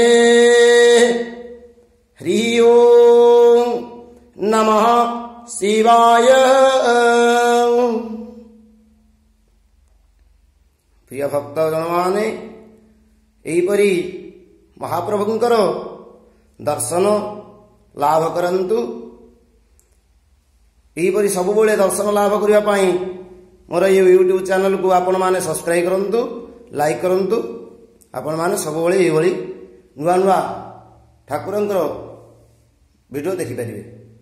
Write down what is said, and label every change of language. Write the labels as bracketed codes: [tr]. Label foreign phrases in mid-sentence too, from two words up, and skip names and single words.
[or] ହରି ଓମ ନମଃ ଶିବାୟ। ପ୍ରିୟ ଭକ୍ତ ଜନମାନେ ଏହିପରି ମହାପ୍ରଭୁଙ୍କର ଦର୍ଶନ ଲାଭ କରନ୍ତୁ। ଏହିପରି ସବୁବେଳେ ଦର୍ଶନ ଲାଭ କରିବା ପାଇଁ ମୋର ଏ ୟୁଟ୍ୟୁବ ଚ୍ୟାନେଲ କୁ ଆପଣ ମାନେ ସବସ୍କ୍ରାଇବ କରନ୍ତୁ, ଲାଇକ କରନ୍ତୁ। ଆପଣ ମାନେ ସବୁବେଳେ ଏହିଭଳି ନୂଆ ନୂଆ ଠାକୁରଙ୍କର ଭିଡିଓ ଦେଖି ପାରିବେ।